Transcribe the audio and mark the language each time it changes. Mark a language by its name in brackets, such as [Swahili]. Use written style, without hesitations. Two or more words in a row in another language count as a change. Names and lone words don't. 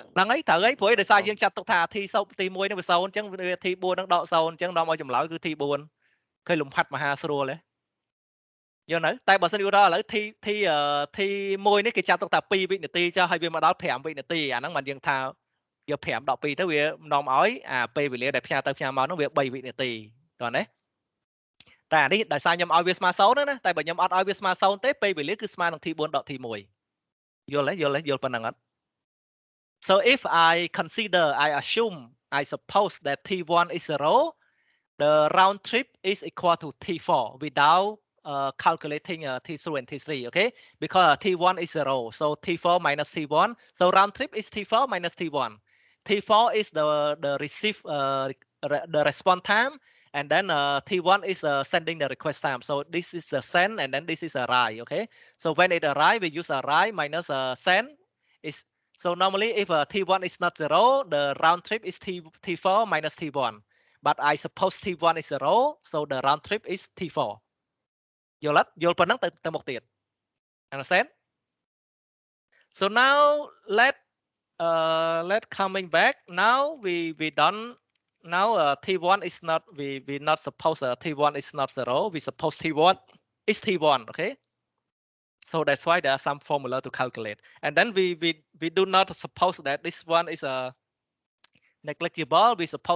[Khmer] ហ្នឹងហើយត្រូវហើយព្រោះដោយសារយើងចាត់ទុកថា T1 ហ្នឹងវា0អញ្ចឹងវា T4 ហ្នឹងដក0អញ្ចឹងនាំឲ្យចម្លើយគឺ T4 ឃើញលំហាត់មហាស្រួលទេយល់នៅតែបើសិនយូរដល់ឥឡូវ T1 នេះគេចាត់ទុកថា2វិនាទីចុះហើយវាមកដល់5វិនាទីអាហ្នឹងមិនយើងថា យក5ដក2ទៅវានាំឲ្យអាពេលវេលាដែលផ្ញើទៅផ្ញើមកហ្នឹងវា3វិនាទីតោះណាតែអានេះដោយសារខ្ញុំឲ្យវាស្មើ0ណាតែបើខ្ញុំអត់ឲ្យវាស្មើ0ទេពេលវេលាគឺស្មើនឹង T4 ដក T1 យល់ប៉ុណ្្នឹងអត់ [English] So if I consider I assume I suppose that T1 is 0 the round trip is equal to T4 without calculating T2 and T3 okay because T1 is 0 so T4 minus T1 so round trip is T4 minus T1 T4 is the receive the response time and then T1 is sending the request time so this is the send and then this is arrive okay so when it arrive we use arrive minus send is so normally if T1 is not 0 the round trip is T4 minus T1 but I suppose T1 is 0 so the round trip is T4 [Khmer] យល់ប៉ុណ្ណឹងទៅមុខទៀត [English] understand so now let coming back now we done now T1 is not we not suppose T1 is not 0 we suppose T1 is T1 okay so that's why there are some formula to calculate and then we do not suppose that this one is negligible we suppose